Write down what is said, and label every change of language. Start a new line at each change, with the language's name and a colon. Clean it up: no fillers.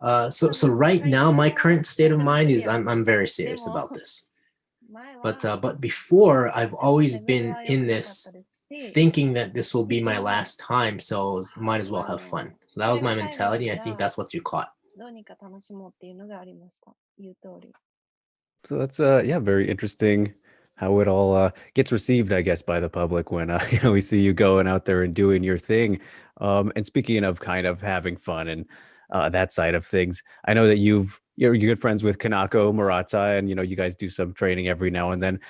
English: So right now, my current state of mind is I'm very serious about this. But before, I've always been in this thinking that this will be my last time, so might as well have fun. So that was my mentality. I think that's what you caught.
Japanese: どうにか楽しもうっていうのがありました。言う通り。
English: So that's yeah, very interesting how it all gets received, I guess, by the public when we see you going out there and doing your thing. And speaking of kind of having fun and that side of things, I know that you're good friends with Kanako Murata, and you guys do some training every now and then.